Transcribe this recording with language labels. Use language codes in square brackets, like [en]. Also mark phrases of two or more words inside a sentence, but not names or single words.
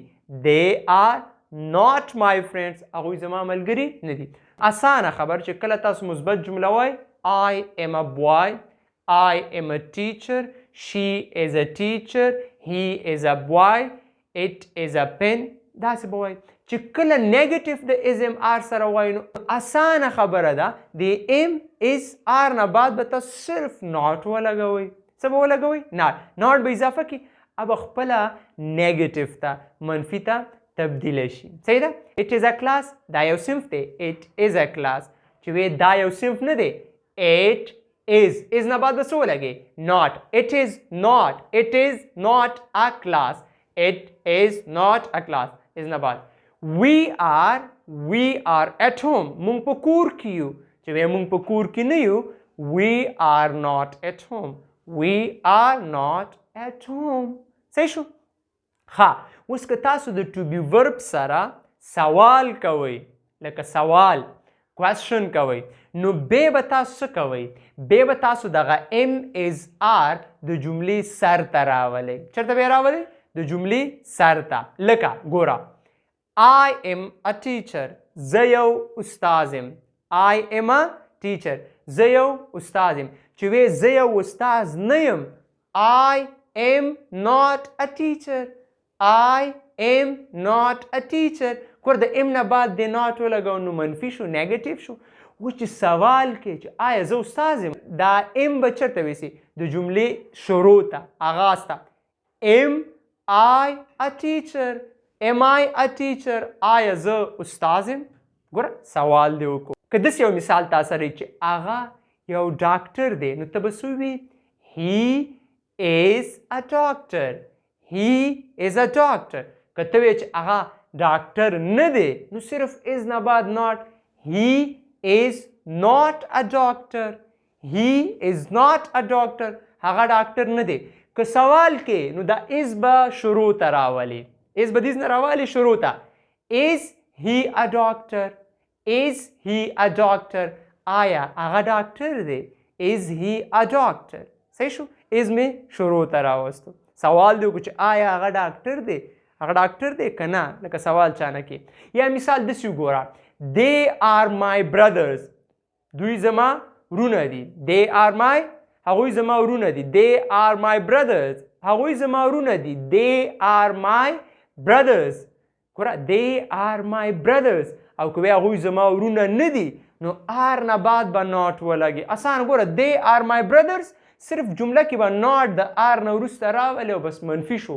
[en] they are not my friends، [ps] هغوی زما ملګري نه دي. اسانه خبر چې کله تاسو مثبت جمله وای [en] I am a boy، I am a teacher، she is a teacher، he is a boy، it is a pen، [ps] داسې به وایي. چې کله نیګیټیو د ازم آر سره وایي نو اسانه خبره ده د [en] am is are [ps] نه بعد به تاسو صرف ناٹ ولګوئ. څه به ولګوئ؟ ناٹ به اضافه کړي، اب خپله نیګیټیو ته منفي ته تبدیله شي. صحیح ده؟ [en] it is a class، [ps] دا یو صنف دی. [en] it is a class، [ps] چې وی دا یو صنف نه دی. [en] it is [ps] نه بعد به څه ولګي؟ not. [en] it is not a class، it is not a class، is [ps] نه بعد. [en] we are at home، [ps] مونږ په کور کې یو. چې وی مونږ په کور کې نه یو. [en] we are not at home، we are not at home. [ps] صحیح شو؟ ها اوس که تاسو د [en] to be verb [ps] سره سوال کوئ، لکه سوال کوېسچن کوئ، نو بیا به تاسو څه کوئ؟ بیا به تاسو دغه [en] am is are [ps] د جملې سر ته راولئ. چېرته به یې راولئ؟ د جملې سر ته. لکه ګوره [en] I am a teacher، [ps] زه یو استاد یم. [en] I am a teacher، [ps] زه یو استاد یم. چې وی زه یو استاد نه یم. [en] I am not a teacher، I am not a teacher. [ps] ګور د ام نه بعد د ناٹ ولګو نو منفي شو، نیګیټیو شو. و چې سوال کې چې آیا زه استاد یم، دا ام به چېرته ویسي؟ د جملې شروع ته، آغاز ته. [en] am I a teacher، am I a teacher، [ps] آیا زه استاد یم؟ ګوره سوال دی وکړو. که داسې یو مثال تا سره چې هغه یو ډاکټر دی، نو ته به څه ووایې؟ [en] he is a doctor، he is a doctor. [ps] که ته وایې چې هغه ډاکټر نه دی، نو صرف از نه بعد not. [en] he is not a doctor، he is not a doctor، [ps] هغه ډاکټر نه دی. که سوال کې نو دا از به شروع ته راولي. از به دیز نه راولي شروع ته. [en] is he a doctor، is he a doctor، [ps] آیا هغه ډاکټر دی؟ [en] is he a doctor. [ps] صحیح شو؟ از مې شروع ته راوستو. سوال دی وکړو چې آیا هغه ډاکټر دی؟ هغه ډاکټر دی که نه؟ لکه سوال چانه کې. یا مثال داسې وګوره [en] they are my brothers، [ps] دوی زما ورونه دي. [en] they are my [ps] هغوی زما ورونه دي. [en] they are my brothers [ps] هغوی زما ورونه دي. [en] they are my brothers [ps] ګوره [en] they are my brothers [ps] او که هغوی زما ورونه نه دي نو are نه بعد به not ولګي. اسان ګوره [en] they are my brothers [ps] صرف جمله کې به not د are نه وروسته راولي او بس منفي شو.